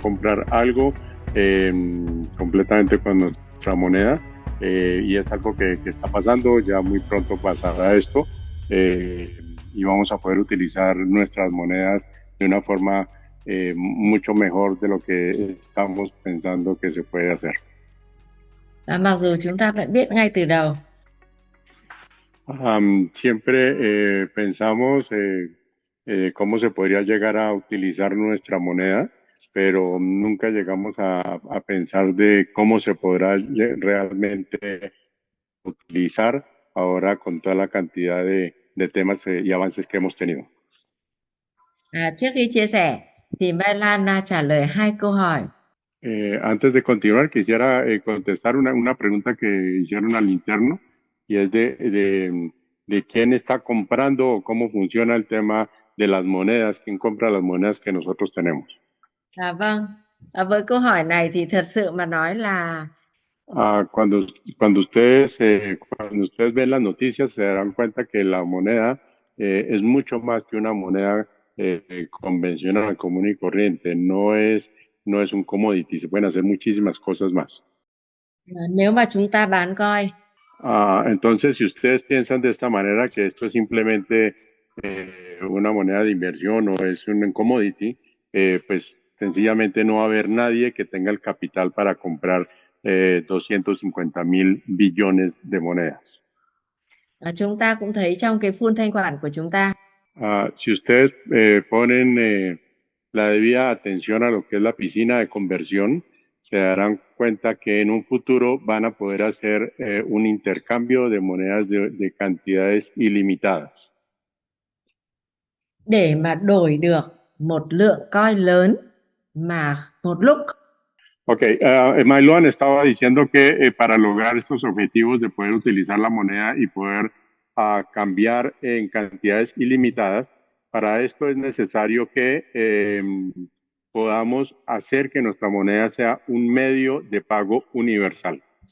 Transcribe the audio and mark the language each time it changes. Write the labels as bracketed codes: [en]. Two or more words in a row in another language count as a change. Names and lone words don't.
[es] comprar algo eh, completamente con nuestra moneda y es algo que está pasando, ya muy pronto pasará esto y vamos a poder utilizar nuestras monedas de una forma mucho mejor de lo que estamos pensando que se puede hacer. [vi] Mặc dù chúng ta vẫn biết ngay từ đầu, [es] Siempre pensamos cómo se podría llegar a utilizar nuestra moneda, pero nunca llegamos a pensar de cómo se podrá realmente utilizar ahora con toda la cantidad de temas y avances que hemos tenido. [vi] trước khi chia sẻ thì Mai Lan trả lời hai câu hỏi. [es] Antes de continuar, quisiera contestar una pregunta que hicieron al interno y es de quién está comprando o cómo funciona el tema de las monedas, quién compra las monedas que nosotros tenemos. [vi] Vâng, với câu hỏi này thì thật sự mà nói là [es] Ah, cuando ustedes ven las noticias se darán cuenta que la moneda es mucho más que una moneda convencional, común y corriente. No es un commodity, se pueden hacer muchísimas cosas más. [vi] nếu mà chúng ta bán coin [es] Entonces, si ustedes piensan de esta manera que esto es simplemente una moneda de inversión o es un commodity, pues sencillamente no va a haber nadie que tenga el capital para comprar 250 mil billones de monedas. [vi] chúng ta cũng thấy trong cái pool thanh khoản của chúng ta [es] Si ustedes ponen la debida atención a lo que es la piscina de conversión, se darán cuenta que en un futuro van a poder hacer un intercambio de monedas de cantidades ilimitadas. [vi] để mà đổi được một lượng coin lớn mà một lúc [es] Ok, Mailuan estaba diciendo que para lograr estos objetivos de poder utilizar la moneda y poder cambiar en cantidades ilimitadas, para esto es necesario que podamos hacer que nuestra moneda sea un medio de pago universal.